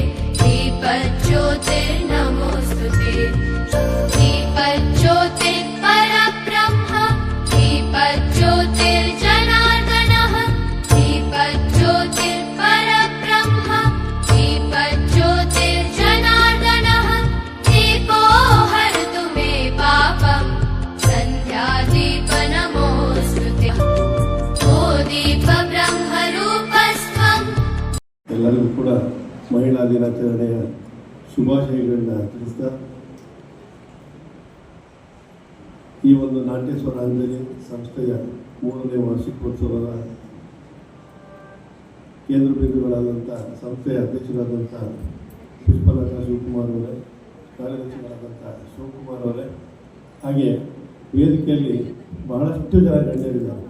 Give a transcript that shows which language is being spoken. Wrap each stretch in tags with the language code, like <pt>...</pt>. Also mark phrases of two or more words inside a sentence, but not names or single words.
<sa>दीपज्योतिर्नमोऽस्तुते दीपज्योतिर्परब्रह्म दीपज्योतिर्जनार्दनः दीपज्योतिर्परब्रह्म दीपज्योतिर्जनार्दनः दीपो हरतु मे पापम् सन्ध्यादीपनमोऽस्तुते ओ दीपब्रह्मरूपस्त्वम्।</sa> <kn>ಎಲ್ಲರಿಗೂ ಕೂಡ ಮಹಿಳಾ ದಿನಾಚರಣೆಯ ಶುಭಾಶಯಗಳನ್ನ ತಿಳಿಸ್ತಾ ಈ ಒಂದು ನಾಟ್ಯ ಸ್ವರಾಂಜಲಿ ಸಂಸ್ಥೆಯ 3ನೇ ವಾರ್ಷಿಕೋತ್ಸವದ ಕೇಂದ್ರ ಬಿಂದುಗಳಾದಂಥ ಸಂಸ್ಥೆಯ ಅಧ್ಯಕ್ಷರಾದಂಥ ಪುಷ್ಪಲತಾ ಶಿವಕುಮಾರ್ ಅವರೇ, ಕಾರ್ಯದರ್ಶಿಗಳಾದಂಥ ಶಿವಕುಮಾರ್ ಅವರೇ, ಹಾಗೆ ವೇದಿಕೆಯಲ್ಲಿ ಬಹಳಷ್ಟು ಜನ ಗಣ್ಯರಿದ್ದಾರೆ.</kn>